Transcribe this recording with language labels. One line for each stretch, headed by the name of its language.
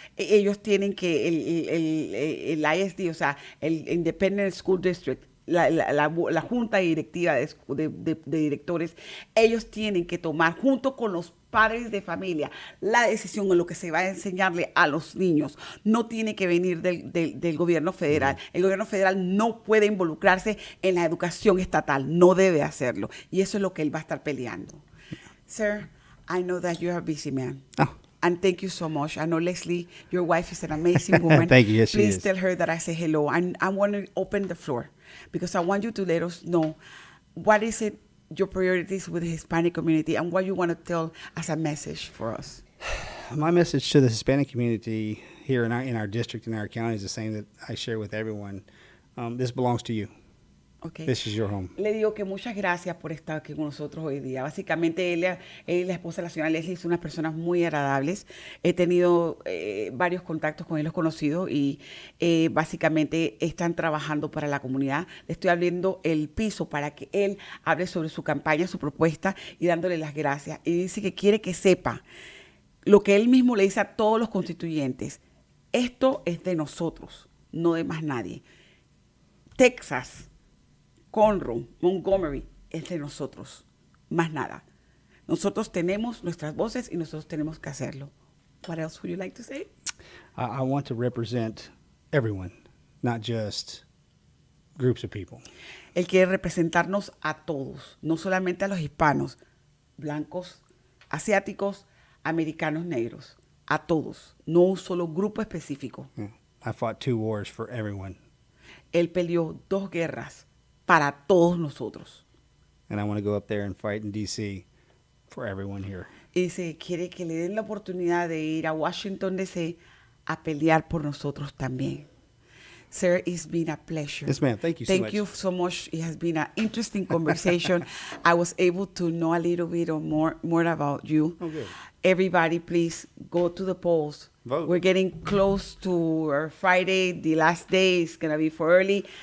Spanish: Ellos tienen que el ISD, o sea, el Independent School District, la junta directiva de directores, ellos tienen que tomar junto con los padres de familia la decisión en lo que se va a enseñarle a los niños. No tiene que venir del gobierno federal. El gobierno federal no puede involucrarse en la educación estatal, no debe hacerlo. Y eso es lo que él va a estar peleando.
English: Sir, I know that you're a busy man. Oh. And thank you so much. I know Leslie, your wife is an amazing woman. Thank you. Yes, she Please is. tell her that I say hello. And I want to open the floor because I want you to let us know what is it, your priorities with the Hispanic community and what you want to tell as a message for us. My message to the Hispanic community here in our district, in our county, is the same that I share with everyone. This belongs to you. Okay. This is your home.
Spanish: Le digo que muchas gracias por estar aquí con nosotros hoy día. Básicamente, él y la esposa de la señora Leslie son unas personas muy agradables. He tenido varios contactos con él, los conocidos, y básicamente están trabajando para la comunidad. Le estoy abriendo el piso para que él hable sobre su campaña, su propuesta, y dándole las gracias. Y dice que quiere que sepa lo que él mismo le dice a todos los constituyentes. Esto es de nosotros, no de más nadie. Texas, Conroe, Montgomery, es de nosotros, más nada. Nosotros tenemos nuestras voces y nosotros tenemos que hacerlo.
English: What else would you like to say? I want to represent everyone, not just groups of people.
Spanish: Él quiere representarnos a todos, no solamente a los hispanos, blancos, asiáticos, americanos, negros, a todos, no un solo grupo específico.
English: Yeah. I fought 2 wars for everyone.
Spanish: Él peleó 2 guerras para todos nosotros.
English: And I want to go up there and fight in D.C. for everyone here.
Spanish: Y dice, quiere que le den la oportunidad de ir a Washington, D.C. a pelear por nosotros también.
English: Sir, it's been a pleasure. Yes, ma'am. Thank you so much. Thank you so much. It has been an interesting conversation. I was able to know a little bit more about you. Oh, good. Everybody, please go to the polls. Vote. We're getting close to our Friday. The last day is going to be for early.